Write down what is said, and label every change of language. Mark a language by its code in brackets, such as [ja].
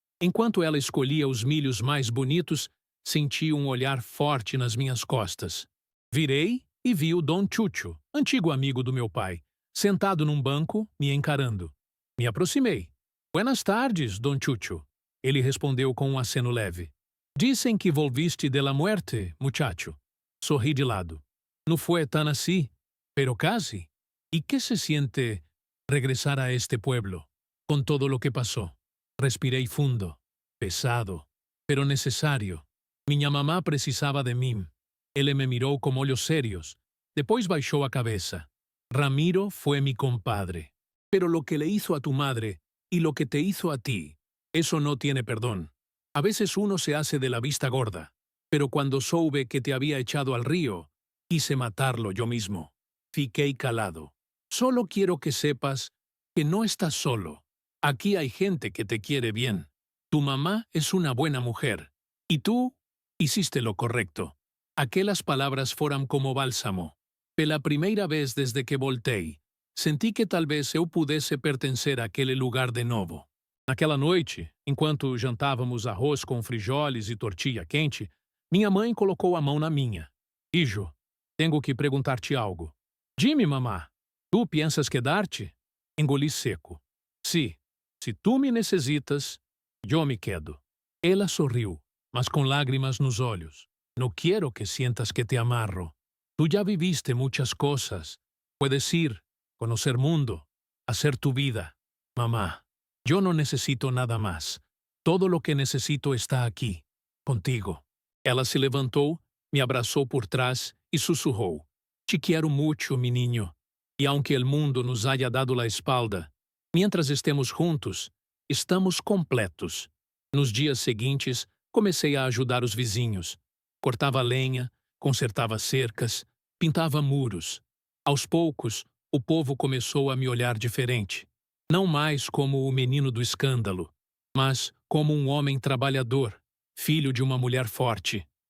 [pt] Enquanto ela escolhia os milhos mais bonitos, senti um olhar forte nas minhas costas. Virei e vi o Dom Chucho, antigo amigo do meu pai, sentado num banco, me encarando. Me aproximei. [es] Buenas tardes, [pt] Dom Chucho. Ele respondeu com um aceno leve. [es] Dicen que volviste de la muerte, muchacho. [pt] Sorri de lado. [es] No fue tan así, pero casi. ¿Y qué se siente regresar a este pueblo, con todo lo que pasó? [pt] Respirei fundo, pesado, pero necesario. Minha mamá precisava de mim. Ele me mirou com olhos sérios. Depois baixou a cabeça. [es] Ramiro fue mi compadre. Pero lo que le hizo a tu madre y lo que te hizo a ti, eso no tiene perdón. A veces uno se hace de la vista gorda, pero cuando soube que te había echado al río, quise matarlo yo mismo. [pt] Fiquei calado. [es] Solo quiero que sepas que no estás solo. Aquí hay gente que te quiere bien. Tu mamá es una buena mujer. Y tú hiciste lo correcto. [pt] Aquelas palabras foram como bálsamo. Pela primeira vez desde que voltei, senti que talvez eu pudesse pertencer àquele lugar de novo. Naquela noite, enquanto jantávamos arroz com frijoles e tortilha quente, minha mãe colocou a mão na minha. [es] Hijo, [pt] tenho que perguntar-te algo. [es] Dime, mamá, tu piensas quedar-te? [pt] Engoli seco. [es] Sí, se tu me necessitas, eu me quedo. [pt] Ela sorriu, mas com lágrimas nos olhos. [es] No quiero que sientas que te amarro. Tú ya viviste muchas cosas. Puedes ir, conocer mundo, hacer tu vida. Mamá, yo no necesito nada más. Todo lo que necesito está aquí, contigo. [pt] Ela se levantou, me abraçou por trás e sussurrou. [es] Te quero mucho, mi niño. E aunque el mundo nos haya dado la espalda, mientras estemos juntos, estamos completos. [pt] Nos dias seguintes, comecei a ajudar os vizinhos. Cortava lenha, consertava cercas, pintava muros. Aos poucos, o povo começou a me olhar diferente. Não mais como o menino do escândalo, mas como um homem trabalhador, filho de uma mulher forte.